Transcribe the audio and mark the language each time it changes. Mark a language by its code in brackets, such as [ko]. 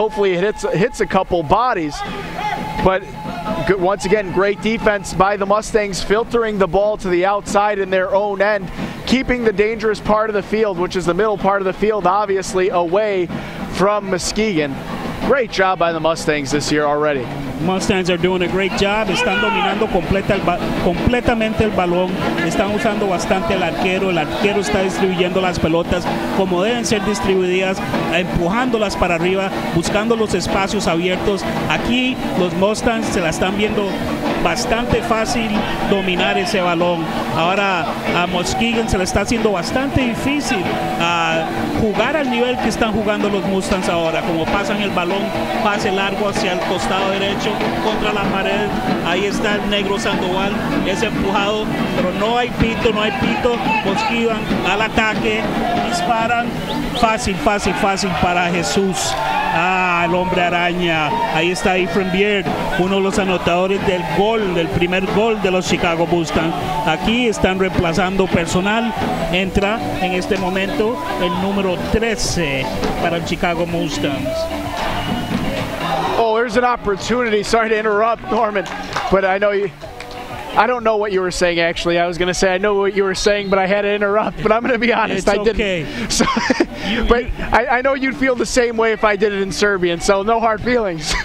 [en] Hopefully it hits a couple bodies. But once again, great defense by the Mustangs, filtering the ball to the outside in their own end, keeping the dangerous part of the field, which is the middle part of the field, obviously, away from Muskegon. Great job by the Mustangs this year already. Mustangs are doing a great job. [es] Están dominando completamente el balón. Están usando bastante el arquero. El arquero está distribuyendo las pelotas como deben ser distribuidas, empujándolas para arriba, buscando los espacios abiertos. Aquí los Mustangs se la están viendo bastante fácil dominar ese balón. Ahora a Muskegon se le está haciendo bastante difícil jugar al nivel que están jugando los Mustangs ahora. Como pasan el balón, pase largo hacia el costado derecho, contra la pared. Ahí está el negro Sandoval, es empujado, pero no hay pito. Muskegon al ataque, disparan. Fácil para Jesús. El hombre araña. Ahí está Ephraim Beard, uno de los anotadores del primer gol de los Chicago Mustangs. Aquí están reemplazando personal. Entra en este momento el número 13 para el Chicago Mustangs. [en] Oh, there's an opportunity. Sorry to interrupt, Norman, but I don't know what you were saying, actually. I was going to say I know what you were saying, but I had to interrupt. But I'm going to be honest, it's I didn't. So, but I know you'd feel the same way if I did it in Serbian, so no hard feelings.